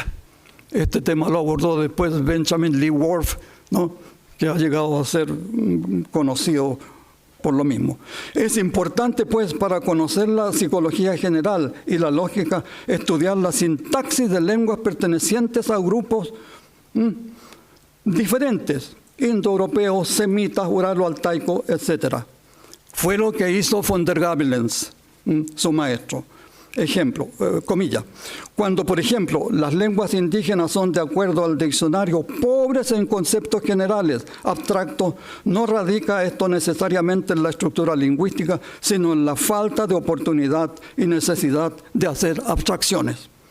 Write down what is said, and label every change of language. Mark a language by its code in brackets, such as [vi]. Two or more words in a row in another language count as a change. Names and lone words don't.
[es] Este tema lo abordó después Benjamin Lee Whorf, ¿no?, que ha llegado a ser conocido por lo mismo. Es importante, pues, para conocer la psicología general y la lógica, estudiar la sintaxis de lenguas pertenecientes a grupos diferentes, indoeuropeos, semitas, uralo-altaico, etc. Fue lo que hizo von der Gabelens, su maestro. Ejemplo, comillas, cuando, por ejemplo, las lenguas indígenas son, de acuerdo al diccionario, pobres en conceptos generales, abstractos, no radica esto necesariamente en la estructura lingüística, sino en la falta de oportunidad y necesidad de hacer abstracciones.